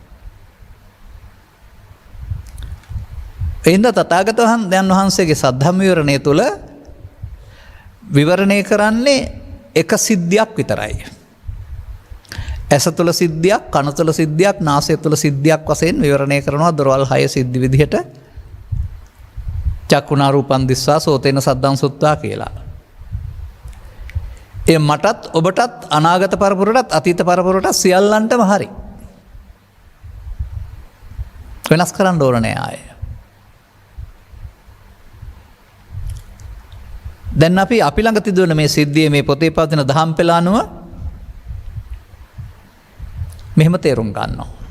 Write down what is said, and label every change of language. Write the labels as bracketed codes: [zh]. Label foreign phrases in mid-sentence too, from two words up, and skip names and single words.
[si] එින්ද තථාගතයන් වහන්සේගේ සද්ධම්ම විවරණය තුළ විවරණය කරන්නේ එක සිද්ධියක් විතරයි. ඇස තුළ සිද්ධියක්, කන තුළ සිද්ධියක්, නාසය තුළ සිද්ධියක් වශයෙන් විවරණය කරනවා දොරවල් 6 සිද්ධි විදිහට. [pi] චක්කුණා රූපං දිස්වා සෝතේන සද්දං සුත්වා කියලා. [si] ඒ මටත් ඔබටත් අනාගත පරපුරටත් අතීත පරපුරටත් සියල්ලන්ටම හරි. වෙනස් කරන්න ඕන නෑ ආයේ. දැන් අපි ළඟ තිබුණ මේ සිද්ධියේ මේ පොතේ පවතින දහම් පෙළ අනුව මෙහෙම තේරුම් ගන්නවා.